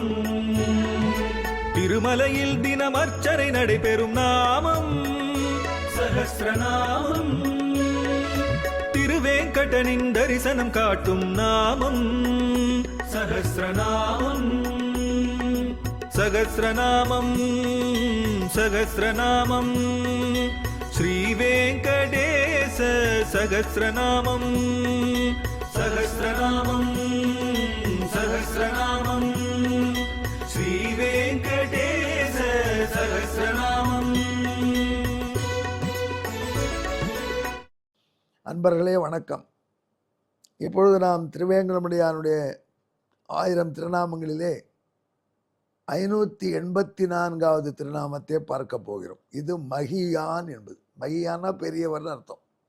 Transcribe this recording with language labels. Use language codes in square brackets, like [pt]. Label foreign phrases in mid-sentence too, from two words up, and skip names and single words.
[ta] திருமலையில் தினம் அர்ச்சனை நடைபெறும் நாமம் சகஸ்ரநாமம். திருவேங்கடனின் தரிசனம் காட்டும் நாமம் சகஸ்ரநாமம். [sa] सहस्रनामम् सहस्रनामम् श्रीवेङ्कटेश सहस्रनामं सहस्रनामं सहस्रनामं श्रीवेङ्कटेश सहस्रनामम्। [ta] அன்பர்களே வணக்கம். இப்பொழுது நாம் திருவேங்கடமுடியானுடைய 1000 திருநாமங்களிலே 584வது திருநாமத்தை பார்க்க போகிறோம். இது மகியான் என்பது. மகியானா பெரியவர்னு அர்த்தம்.